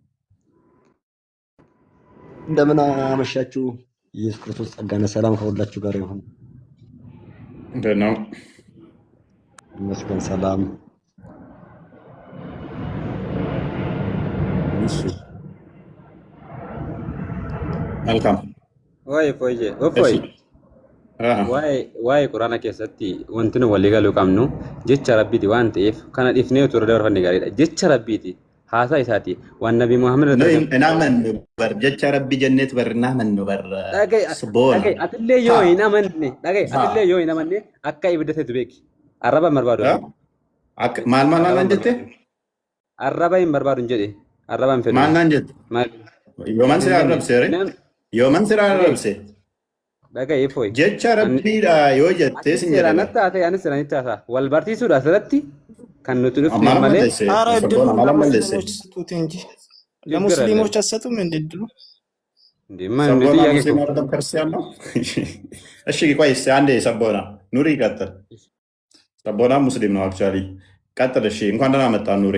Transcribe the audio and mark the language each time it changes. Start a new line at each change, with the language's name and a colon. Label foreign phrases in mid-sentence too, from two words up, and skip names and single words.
Amharic: እንደምን አመሻችሁ። ኢየሱስ ክርስቶስ ጸጋና ሰላም ከሁላችሁ ጋር ይሁን። እንዴት ነው? ይመስገን ሰላም። መልካም
Oromo: ወይ waa'ee quraana keessatti wanti nu walii galuu qabnu jecha rabbiiti waan ta'eef kana dhiifnee turre dabarfanne gaariidha. Jecha rabbiiti haasaa isaati waan nabi Muhammad jecha rabbi jenneet barnaa mannu barra atillee yoo hin amanne akka ibiddateetu beeki. Arraba hin barbaadu. Maal jette? Arraba hin barbaadu hin jedhe. Arraba hin fedhu. Maal naan jette? Yooman sira arrabse. Jecha rabbiidha yoo jettee sin jedhama. Wal barsiisuudha asirratti kan nuti dhufne malee.
Amharic: ለሙስሊሞች አሰጡም እንድድሉ እሺ ቆይ እስኪ አንዴ ሰቦና ኑሪ ቀጥል። ሰቦና ሙስሊም ነው አክቹዋሊ። ቀጥል እሺ። እንኳን ደህና መጣ ኑሪ።